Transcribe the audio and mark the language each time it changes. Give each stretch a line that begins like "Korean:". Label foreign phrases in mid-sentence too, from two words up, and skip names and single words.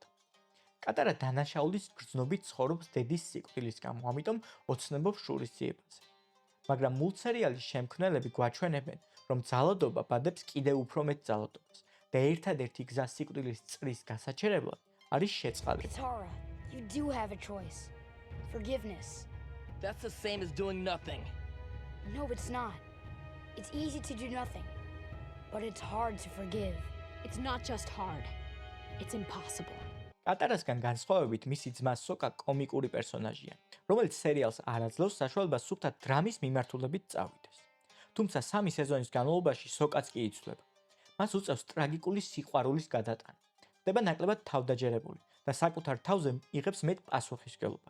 Georgian: კატარა დანაშაულის გრძნობით ცხოვრობს დედის სიკვდილის გამო, ამიტომ ოცნებობს შურის ძიებაზე. მაგრამ მულტსერიალის შემქმნელები გვაჩვენებენ, რომ ძალადობა ბადებს კიდევ უფრო მეტ ძალადობას და ერთადერთი გზა სიკვდილის წრის გასაჩერებლად არის შეწყალება.
English: Katara, you do have a choice. Forgiveness. That's the same as doing nothing. No, it's not. It's easy to do nothing, but it's hard to forgive. It's not just hard. It's impossible.
Georgian: კატარასგან განსხვავებით მისი ძმა სოკა კომიკური პერსონაჟია, რომელიც სერიალს არ აძლევს საშუალებას სუფთა დრამის მიმართულებით წავიდეს. თუმცა 3 სეზონის განმავლობაში სოკაც კი იცვლება. მას უწევს ტრაგიკული სიყვარულის გადატანა. ხდება ნაკლებად თავდაჯერებული და საკუთარ თავზე იღებს მეტ პასუხისმგებლობას.